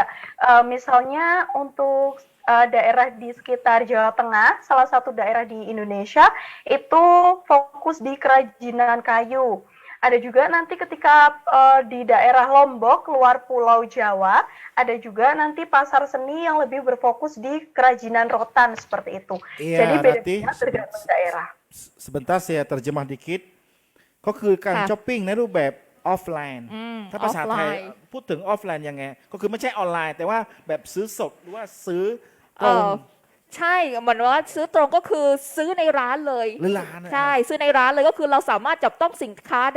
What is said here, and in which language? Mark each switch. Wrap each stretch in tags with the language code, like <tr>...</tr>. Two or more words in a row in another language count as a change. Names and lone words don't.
<id>Misalnya untuk daerah di sekitar Jawa Tengah, salah satu daerah di Indonesia itu fokus di kerajinan kayu. Ada juga nanti ketika di daerah Lombok, luar Pulau Jawa, ada juga nanti pasar seni yang lebih berfokus di kerajinan rotan seperti itu. Iya, Jadi berarti beda-beda tergantung daerah. sebentar saya terjemah dikit</id> <th>ก็คือการ ค่ะ ช้อปปิ้งในรูปแบบออฟไลน์ถ้าภาษาไทย ออฟไลน์ พูดถึงออฟไลน์ยังไงก็คือไม่ใช่ออนไลน์ แต่ว่าแบบซื้อสดหรือว่าซื้อตรง ใช่เหมือนว่าซื้อตรงก็คือซื้อในร้านเลย หรือร้านนะ ใช่ซื้อในร้านเลยก็คือเราสามารถจับต้องสินค้าได้</th>